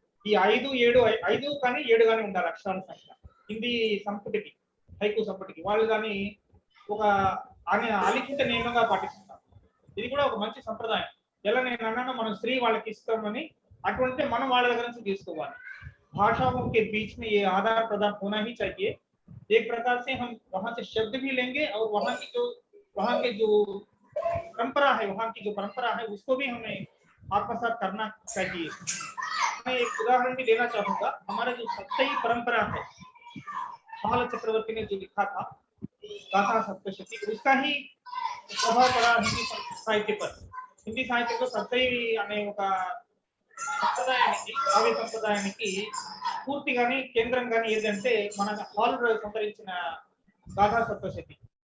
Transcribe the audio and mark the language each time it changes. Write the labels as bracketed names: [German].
[Telugu] ఈ 5 కానీ 7 కానీ ఉండాలి అక్షరాల సంఖ్య హిందీ సంపుటికి, హైకు సంపుటికి. వాళ్ళు దాన్ని ఒక అలిఖిత నియమంగా పాటిస్తున్నారు. ఇది కూడా ఒక మంచి సంప్రదాయం. ఎలా నేను అన్నాను, మనం స్త్రీ వాళ్ళకి ఇస్తామని, అటువంటి మనం వాళ్ళ దగ్గర నుంచి తీసుకోవాలి. [Hindi] भाषाओं के बीच में ये आदान प्रदान होना ही चाहिए। एक प्रकार से हम वहां से शब्द भी लेंगे और वहां के जो परंपरा है उसको भी हमें आत्मसात करना चाहिए। मैं एक उदाहरण भी देना चाहूंगा। हमारा जो सत्सई परंपरा है, हाल चक्रवर्ती ने जो लिखा था गाथा सप्तशती, उसका ही प्रभाव पड़ा हिंदी साहित्य पर। हिंदी साहित्य को सत्सई [Telugu] अने ఒక సంప్రదాయానికి, కావ్య సంప్రదాయానికి పూర్తిగానే కేంద్రంగానే ఏదంటే మన హాల్ సంతరించిన గాథా సప్తశతి.